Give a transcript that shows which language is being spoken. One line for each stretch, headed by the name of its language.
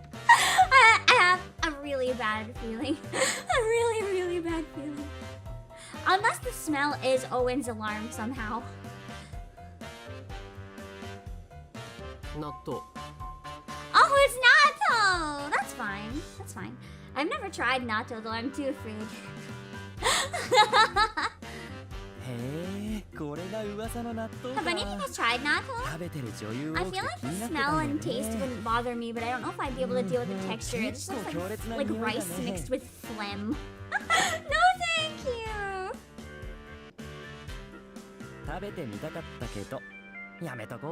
English: I have a really bad feeling. A really bad feeling. Unless the smell is Owen's alarm somehow.
Japanese: 納豆。
English: Oh, it's natto! That's fine. That's fine. I've never tried natto though. I'm too afraid.
Japanese: へえ、これが噂の納豆か。
English: Have any of you guys tried natto?
Japanese: 食べてる女優を
English: I feel like the smell and taste wouldn't bother me, but I don't know if I'd be able to deal with the texture. It just looks like rice mixed with phlegm. No, thank you.
Japanese: 食べてみたかったけど、やめとこう。